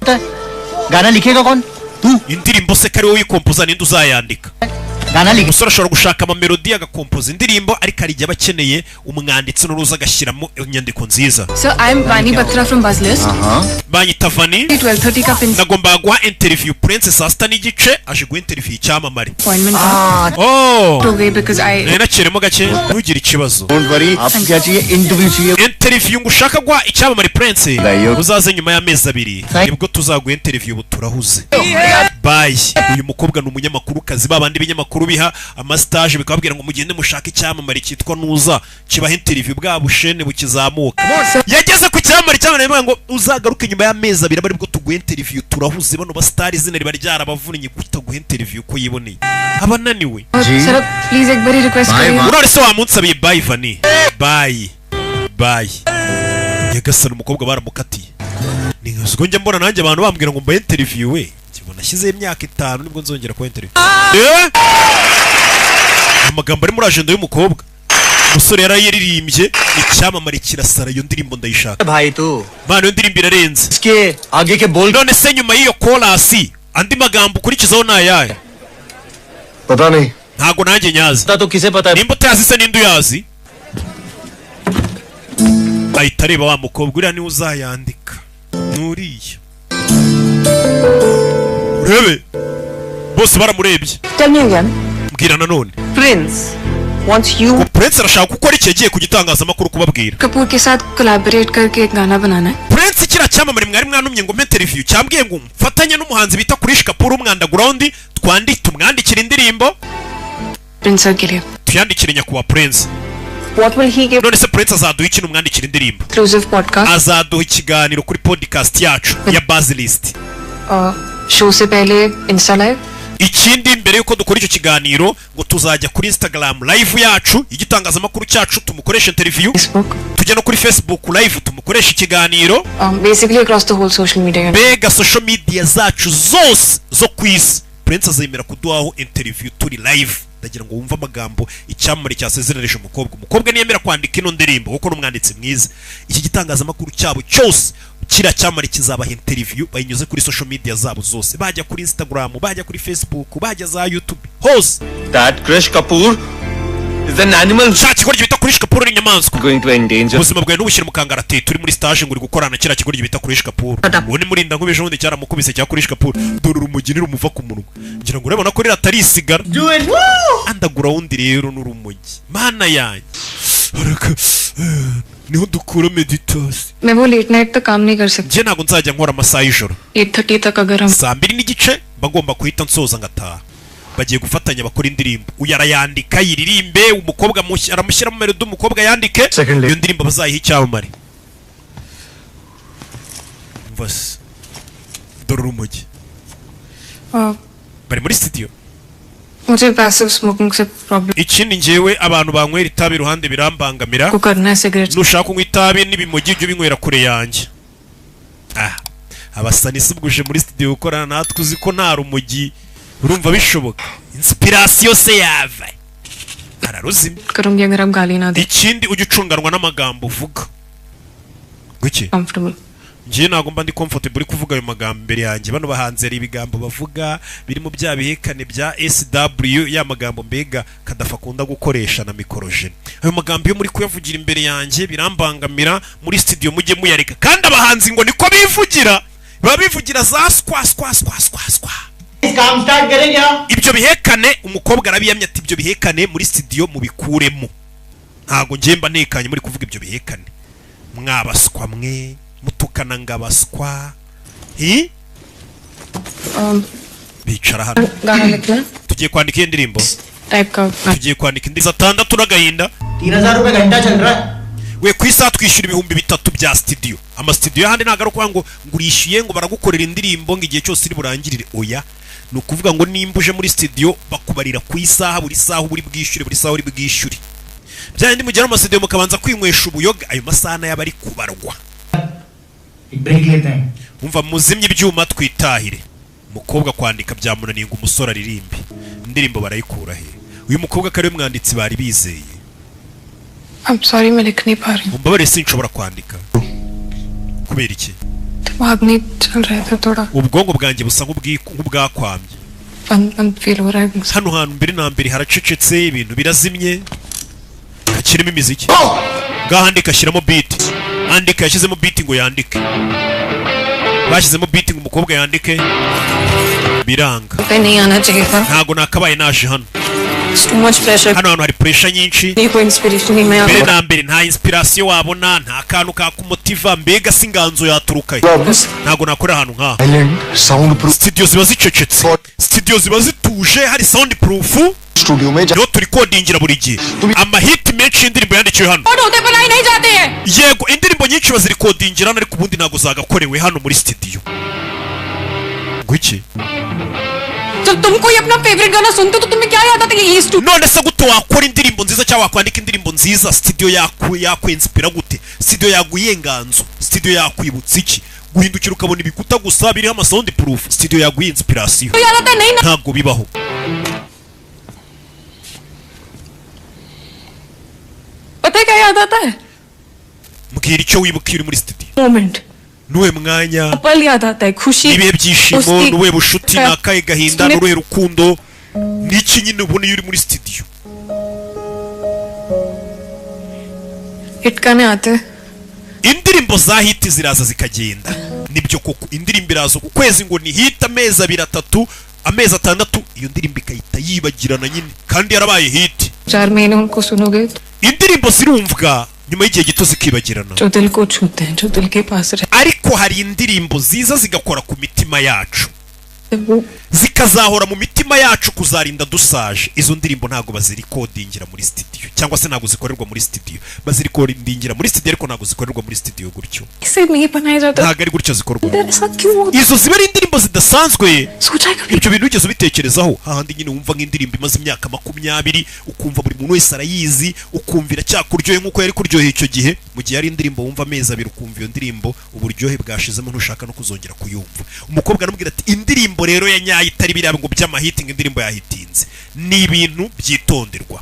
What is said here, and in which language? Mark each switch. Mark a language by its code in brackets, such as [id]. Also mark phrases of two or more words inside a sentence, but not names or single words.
[hi] गाना लिखेगा कौन तू [rw] indirimbo se kari wowe yikompoza ninde uzayandika [hi] गाना लिख [rw] umusore ashobora gushaka amamelodi agakompoza indirimbo ariko ari igihe abakeneye umwanditsi n'uruza agashyiramo inyandiko nziza [en] Sir, I am Vani Batra from Buzzlist. [rw] banyita Vani [hi] 12:30 का पिन [rw] nagombaga guha interview Prince saa 6 n'igice aje guha interview icyamamare [en] appointment था to wait because I [rw] nari nakiremo gake ntugire ikibazo [en] don't worry [hi] आपको क्या चाहिए इंटरव्यू चाहिए [rw] interview ngo ushaka guha icyamamare Prince Rayo. uzaze nyuma y'amezi 2 nibwo tuzaguha interview ubu turahuze bye uyu mukobwa ni umunyamakuru kazi babandi binyamakuru biha amastage bikababwira ngo mugende mushaka icyamamare cyitwa Nuza kibaha interview bwa bushene bukizamuka yageze ku cyamamare cyamamare ngo uzagaruke nyuma y'amezi 2 bari bwo tuguha interview turahuze bano ba star izina riba ryarabavunnye kutaguha interview ko yiboneye abananiwe [en] sir please [hi] एक बारी request करिए [rw] urore se wamunsabiye bye Vani bye yagasana umukobwa baramukatiye ni nkazgo njya mbona nanjye abantu bambwira ngo mba interview we kibona shyize imyaka 5 nibwo nzongera ko interview amagambo ari muri agenda y'umukobwa umusore yarayiririmbye icyamamare kirasara iyo ndirimbo ndayishaka [hi] भाई तू [rw] bana iyo ndirimbo irarenze [hi] इसके आगे के बोल [rw] none se nyuma y'iyo chorus andi magambo ukurikizaho nayaye [hi] पता नहीं [rw] ntago nanjye nyazi [hi] तो किसे पता है [rw] nimba utazi se ninde uyazi ahita areba wa mukobwa uriya niwe uzayandika nuriya urebe bose baramurebye [en] Tell me again. [rw] mbwira nanone [en] Prince wants you. [rw] Prince arashaka gukora iki yagiye ku gitangazamakuru kubabwira [hi] कपूर के साथ collaborate करके एक गाना बनाना है [rw] Prince kira cyamamare mwari mwanumye ngo interview cyambwiye ngo mfatanye n'umuhanzi bita Krish Kapoor umwandaground tumwandikira indirimbo [hi] Prince sir के लिए [rw] tuyandikire nyakuwa Prince [en] What will he give? [rw] none se Prince azaduha iki n'umwandikira indirimbo [en] exclusive podcast [rw] azaduha ikiganiro kuri podcast yacu ya Buzzlist [hi] show से पहले [en] Insta live [rw] ikindi mbere yuko dukora icyo kiganiro ngo tuzajya kuri Instagram live yacu igitangazamakuru cyacu tumukoresha interview Facebook tujya no kuri Facebook live tumukoresha ikiganiro [en] basically across the whole social media [rw] bega [en] social media [rw] zacu zose zo kwisi Prince azemera kuduhaho interview turi live ndagira ngo wumve amagambo icyamamare cyasezerereje umukobwa niyemera kwandika ino ndirimbo kuko n'umwanditsi mwiza iki gitangazamakuru cyabo cyose kira cyamamare kizabaha interview bayinyuze kuri [en] social media [rw] zabo zose bajya kuri Instagram bajya kuri Facebook bajya za YouTube hose [en] That Krish Kapoor is an animal [rw] cya kigoryi bita Krish Kapoor ni inyamaswa [en] going to endanger. [rw] ubuzima bwawe n'ubushyira mu kangaratete turi muri stage ngo uri gukorana kira kigoryi bita Krish Kapoor ubu ni murinda nk'ubeje ubundi cyaramukubise cya Krish Kapoor dore urumuginira umuva ku munwa ngira ngo urabona ko rira atari isigara andagura wundi rero n'urumogi mana yanjye niho dukura meditation. [hi] मैं वो लेट नाइट तक काम नहीं कर सकती. [rw] Nje ntago nzajya nkora amasaha y'ijoro. [hi] 8:30 तक अगर हम [rw] 2:30 bagomba kuhita nsoza ngataha. Bagiye gufatanya bakora indirimbo. Uyu arayandika yiririmbe, umukobwa aramushyira mu melody, umukobwa yandike. Iyo ndirimbo bazayiha icyamamare. Mvas. Dore urumogi. Bari muri studio. [hi] मुझे [en] passive smoking [hi] से प्रॉब्लम [rw] Ikindi njyewe abantu banywera itabi iruhande birambangamira. [hi] को करना है सिगरेट. [rw] Nushaka kunywa itabi n'ibimogi byo binywera kure yanjye. Abasani subguje muri studio gukorana natwe uzi ko nta rumogi urumva bishoboka. Inspiration se yava. Araruzimye. [hi] करूँगी अगर आप गाली ना दे. [rw] Ikindi ujye ucunganwa n'amagambo uvuga. Guki? Comfortable. Ngiye ntago mba ndi comfortable kuvuga ayo magambo imbere yanjye. Bano bahanze ari ibigambo bavuga biri mu bya bihekane bya SW, ya magambo mbega Kadafa akunda gukoresha na mikorojene. Ayo magambo yo muri kuyavugira imbere yanjye birambangamira. Muri studio mujye muyareka. Kandi abahanzi ngo niko bivugira. Babivugira za skwa. [hi] काम स्टार्ट करेंगे आप. [rw] Ibyo bihekane umukobwa arabiyamye ati ibyo bihekane muri studio mubikuremo. Ntago ngiye mba nekanye muri kuvuga ibyo bihekane. Mwabaswa mwe mutukana ngabaswa. Bicara hano. [hi] गाना लिखना. [rw] Tugiye kwandika indirimbo. [hi] टाइप का. [rw] Tugiye kwandika indirimbo 6 n'agahinda. [hi] 3000 रुपए घंटा चल रहा है. [rw] We ku isaha twishyura 3,000 bya studio. Ama studio y'ahandi ntago ari ukuvuga ngo ngurishyuye ngo baragukorera indirimbo ngo igihe cyose iri burangirire. Oya, ni ukuvuga ngo nimba uje muri studio bakubarira ku isaha, buri saha uri bwishyure, buri saha uri bwishyure. Byandi mugera mu studio mukabanza kwinywesha ubuyoga, ayo masaha nayo bari kubarwa. [hi] ब्रेक लेते हैं. [rw] Umva muzimye ibyuma twitahire. Umukobwa kwandika byamunaniye ngo umusore aririmbe. Indirimbo barayikura he? Uyu mukobwa kare mwanditsi bari bizeye. [en] I'm sorry [hi] मैं लिख नहीं पा रही. [rw] Umbabare sinshobora kwandika. Kubera iki? [hi] दिमाग नहीं चल रहा था थोड़ा. [rw] Ubwongo bwanjye busa nk'ubwakwamye. [hi] बंद फील हो रहा है. [rw] Hano hantu mbere na mbere haracecetse, ibintu birazimye. Kakirimo imiziki. Gahandika ashyiramo beat. Andika yashyizemo beat ngo yandike. Bashyizemo beat ngo umukobwa yandike. Biranga. [hi] पे नहीं आना चाहिए था. [rw] Ntago nakabaye naje hano. [en] It's too much pressure. [rw] Hano hantu hari pressure nyinshi. [hi] नहीं कोई inspiration नहीं मैं [rw] Mbere na mbere nta inspiration wabona, nta kantu ka kumutiva, mbega singanzo yaturukaye. Ntago nakora ahantu nka. [en] sound proof [rw] Studio ziba zicecetse. Studio ziba zituje, hari [en] sound proof. [hi] स्टूडियो में [rw] Yo turi kodingira buri gihe. Amahit menshi y'indirimbo yandikiwe hano. [hi] और होते बनाई नहीं जाते हैं. [rw] Yego indirimbo nyinshi baziri kodingira ariko ubundi ntago zagakorewe hano muri studio. Gwiki? [hi] जब तुम कोई अपना फेवरेट गाना सुनते हो तो तुम्हें क्या याद आता है कि ये स्टूडियो [rw] None se gute wakora indirimbo nziza cyangwa wakwandika indirimbo nziza, studio yakwenspira gute? Studio yaguyenganzo, studio yakwibutsa iki? Guhindukira ukabona ibikuta gusa biriho ama [en] sound proof, [rw] studio yaguye inspiration. [hi] याद आता है नहीं ना. [rw] Ntabwo bibaho. [hi] पता है क्या याद आता है? [rw] Mbwira icyo wibuka uri muri studio. moment. Nuwe mwanya, [hi] पल याद आता है खुशी. [rw] ibihe byishimo, nuwe bushuti, nakaye gahinda, nuwe rukundo. Niki nyine ubona iyo uri muri studio. [hi] Hit गाने आते हैं. [rw] Indirimbo za hit ziraza zikagenda. Nibyo koko indirimbo iraza ku kwezi ngo ni hit amezi 2-3, amezi 6 iyo ndirimbo ikahita yibagirana nyine kandi yarabaye hit. [hi] 4 महीने उनको सुनोगे [rw] Indirimbo zirumvwa nyuma y'igihe gito zikibagirana. [hi] जो दिल को छूते हैं जो दिल के पास रहते [rw] Ariko hari indirimbo ziza zigakora ku mitima yacu. [hi] हैं वो [rw] Zikazahora mu mitima yacu kuzarinda dusaje. Izo ndirimbo ntago bazirikodingira muri studio cyangwa se ntago zikorerwa muri studio. Bazirikodingira muri studio ariko ntago zikorerwa muri studio gutyo. [hi] इसे नहीं बनाया जाता. [rw] Ntago ari gutyo zikorwa. [hi] ऐसा क्यों होता? [rw] Izo ziba ari indirimbo zidasanzwe. [hi] सोचा है कभी [rw] Ibyo bintu ugeze ubitekerezaho hahandi nyine wumva nk'indirimbo imaze imyaka 20 ukumva buri muntu wese arayizi ukumvira cyakuryohe nk'uko yari kuryoheye icyo gihe mu gihe ari indirimbo wumva amezi 2 ukumva iyo ndirimbo uburyohe bwashizemo ntushaka no kuzongera kuyumva. Umukobwa aramubwira ati indirimbo rero ya nyayo itari biriya ngo by'amahitinga indirimbo yahitinze ni ibintu byitonderwa.